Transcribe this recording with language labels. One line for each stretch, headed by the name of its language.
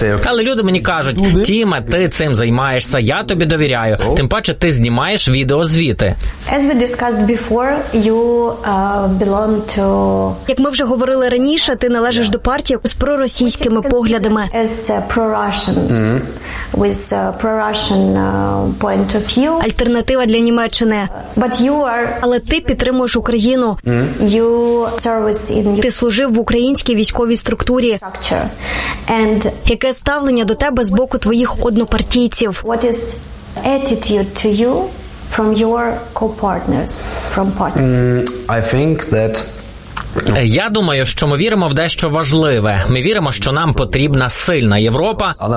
Ukrainian: Але люди мені кажуть: «Тіме, ти цим займаєшся, я тобі довіряю. Тим паче ти знімаєш відеозвіти».
English: As we discussed before, you belong to...
Ukrainian: Як ми вже говорили раніше, ти належиш до партії з проросійськими поглядами.
English: As pro-Russian. With pro-Russian point of view.
Ukrainian: Альтернатива для Німеччини.
English: But you are...
Ukrainian: Але ти підтримуєш Україну.
English: You service in...
Ukrainian: Ти служив в українській військовій структурі.
English: And...
Ukrainian: Яке ставлення до тебе з боку твоїх однопартійців?
English: What is attitude to you? From your co-partners, from partners. I think that...
Ukrainian: Я думаю, що ми віримо в дещо важливе. Ми віримо, що нам потрібна сильна Європа.